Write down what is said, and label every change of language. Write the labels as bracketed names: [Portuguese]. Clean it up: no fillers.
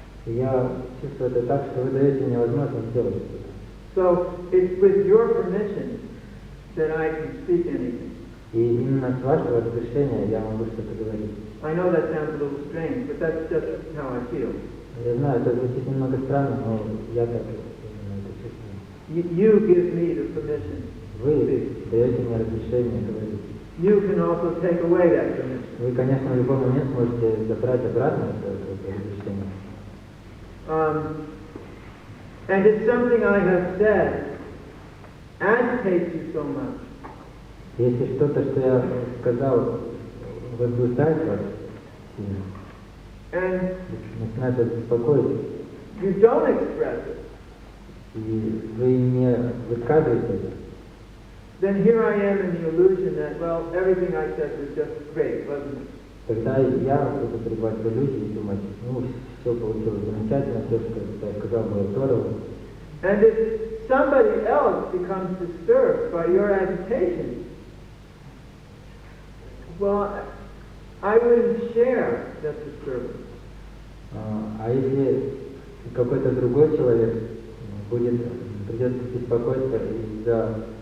[Russian] Я чувствую это так, что вы даете мне возможность сделать что-то. [English] So it's with your permission that I can speak anything. [Russian] И именно с вашего разрешения я могу что-то говорить. [English] I know that sounds a little strange, but that's just how I feel. [Russian] Я знаю, это звучит немного странно, но я так именно это чувствую. [English] You give me the permission. [Russian] Вы даете мне разрешение говорить. [English] You can also take away that permission. [Russian] Вы, конечно, в любой момент можете забрать обратно это разрешение. [English] And it's something I have said agitates you so much. [Russian] Если что-то, что я сказал, возбуждает вас сильно, [English] And [Russian] начинает вас беспокоить, [English] you don't express it, [Russian] и вы не высказываете это, [English] then here I am in the illusion that, well, everything I said was just great, wasn't it? [Russian] тогда я буду пребывать в иллюзии и думать, ну, все получилось замечательно, все, что я сказал, было здорово. [English] And if somebody else becomes disturbed by your agitation, well, I wouldn't share that disturbance. [Russian] А если какой-то другой человек придет беспокоиться из-за...